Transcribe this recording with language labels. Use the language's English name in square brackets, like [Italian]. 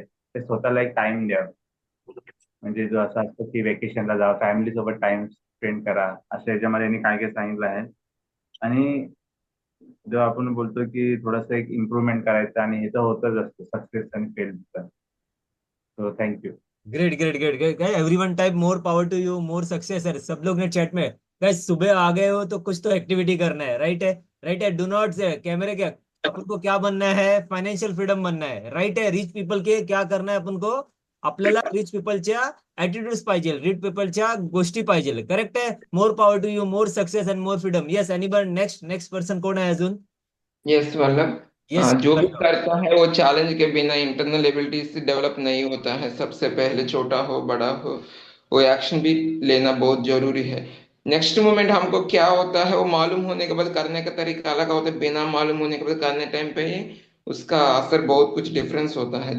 [Marathi] ते स्वतःला एक टाइम द्या. म्हणजे जो असं असतं की वेकेशनला जा, फॅमिली सोबत टाइम स्पेंड करा, असं याच्यामध्ये यांनी काय काय सांगितलं आहे. आणि जेव्हा आपण बोलतो की थोडंसं एक इम्प्रुव्हमेंट करायचं, आणि हे तर होतच असतं सक्सेस आणि फेलचं. [English] So thank you. Great great great great. Everyone type more power to you, more success [Hindi] है. सब लोग ने चैट में गाइस सुबह आ गए हो तो कुछ तो एक्टिविटी करना है. राइट है, राइट है. डू नॉट से कैमरे क्या, अपन को क्या बनना है? फायनान्शियल फ्रीडम बनना है. राइट है. रिच पीपल के क्या करना है अपन को? [Marathi] आपल्याला रिच पीपलच्या ऍटिट्यूड्स पाहिजे, रिच पीपलच्या गोष्टी पाहिजे. करेक्ट है. [English] More power to you, more success and more freedom. Yes, anybody next, next person [Marathi] कोण आहे अजून? [English] yes Vallabh, yes, [Hindi] जो भी करता है वो चैलेंज के बिना इंटरनल एबिलिटी से डेवलप नहीं होता है. सबसे पहले छोटा हो बड़ा हो, वो एक्शन भी लेना बहुत जरूरी है. नेक्स्ट मोमेंट हमको क्या होता है वो मालूम होने के बाद करने का तरीका अलग होता है. बिना मालूम होने के बाद करने टाइम पे ही उसका असर बहुत कुछ डिफरेंस होता है.